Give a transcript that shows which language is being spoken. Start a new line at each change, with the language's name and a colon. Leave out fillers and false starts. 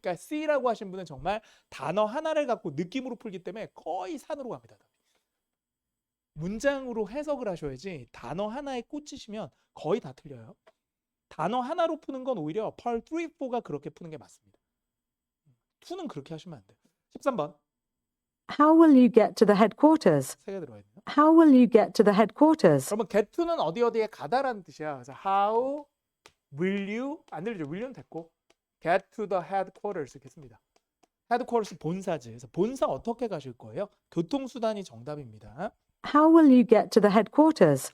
Korean: 그러니까 C라고 하신 분은 정말 단어 하나를 갖고 느낌으로 풀기 때문에 거의 산으로 갑니다. 문장으로 해석을 하셔야지 단어 하나에 꽂히시면 거의 다 틀려요. 단어 하나로 푸는 건 오히려 Part 3, 4가 그렇게 푸는 게 맞습니다. 2는 그렇게 하시면 안 돼요. 13번.
English: How will you get to the headquarters?
Korean: 세 개 들어야 돼요.
English: How will you get to the headquarters?
Korean: 그러면 get to는 어디에 가다라는 뜻이야. 그래서
English: how will you
Korean: 안 들리죠? will는 됐고
English: get to the headquarters
Korean: 이렇게 씁니다. headquarters 본사지. 그래서 본사 어떻게 가실 거예요? 교통수단이 정답입니다.
English: How will you get to the headquarters?